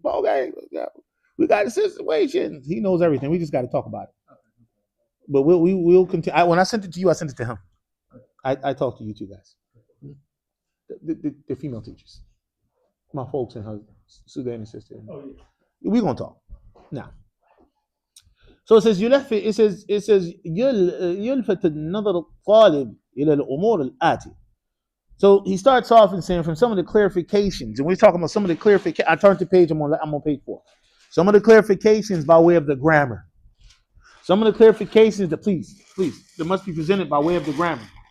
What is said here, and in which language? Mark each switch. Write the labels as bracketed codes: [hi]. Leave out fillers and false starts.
[en] Okay, we got a situation. He knows everything. We just got to talk about it. But we'll continue. When I sent it to you, I sent it to him. I talked to you two guys, the female teachers, my folks and her Sudanese sister. Oh yeah. We're gonna talk now. So it says [ar] يلفت النظر الطالب إلى الأمور الآتية. [en] So he starts off and saying from some of the clarifications, and we're talking about some of the clarifications. I turned to page, I'm on page 4. Some of the clarifications by way of the grammar. Some of the clarifications that please, that must be presented by way of the grammar.